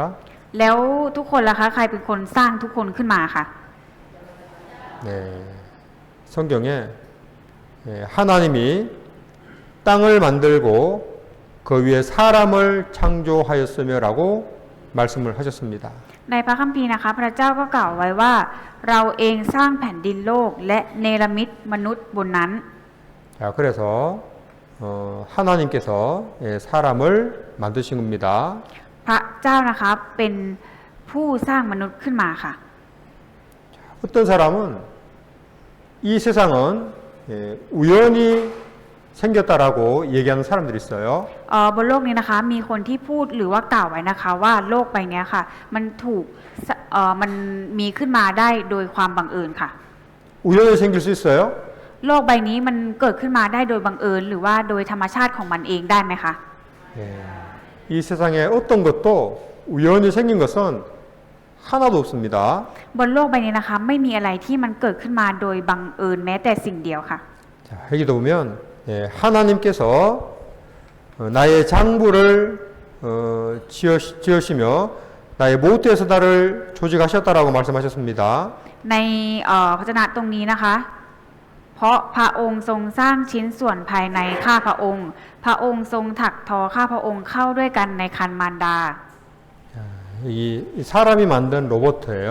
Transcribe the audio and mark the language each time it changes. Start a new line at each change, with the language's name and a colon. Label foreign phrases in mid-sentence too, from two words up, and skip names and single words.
Thai: แล้วทุกคนล่ะคะใครเป็นคนสร้างทุกคนขึ้นมาคะ
Korean: 네, 성경에 하나님이 땅을 만들고 그 위에 사람을 창조하였으며라고 말씀을 하셨습니다.
Thai: ในพระคัมภีร์นะคะพระเจ้าก็กล่าวไว้ว่าเราเองสร้างแผ่นดินโลกและเนรมิตมนุษย์บนนั้น
Korean: 자, 그래서 하나님께서 사람을 만드신 겁니다.
Thai: พระเจ้านะคะเป็นผู้สร้างมนุษย์ขึ้นมาค่ะ
Korean: 어떤 사람은 이 세상은 우연히 생겼다라고 얘기하는 사람들이 있어요.
Thai: บนโลกนี้นะคะมีคนที่พูดหรือว่ากล่าวไว้นะคะว่าโลกใบนี้ค่ะมันถูกมันมีขึ้นมาได้โดยความบังเอิญค่ะ
Korean: 우연히 생길 수 있어요?
Thai: โลกใบนี้มันเกิดขึ้นมาได้โดยบังเอิญหรือว่าโดยธรรมชาติของมันเองได้ไหมคะ
Korean: 이 세상에 어떤 것도 우연히 생긴 것은 하나도 없습니다.
Thai: บนโลกใบนี้นะคะไม่มีอะไรที่มันเกิดขึ้นมาโดยบังเอิญแม้แต่สิ่งเดียวค่ะ
Korean: 자, 여기도 보면 하나님께서 나의 장부를 지으시며 나의 모태에서 나를 조직하셨다라고 말씀하셨습니다.
Thai: ในพระวจนะตรงนี้นะคะเพราะพระองค์ทรงสร้างชิ้นส่วนภายในข้าพระองค์ พระองค์ทรงถักทอข้าพระองค์เข้าด้วยกันในครรภ์มารดา
Korean: 이 사람이 만든 로봇이에요.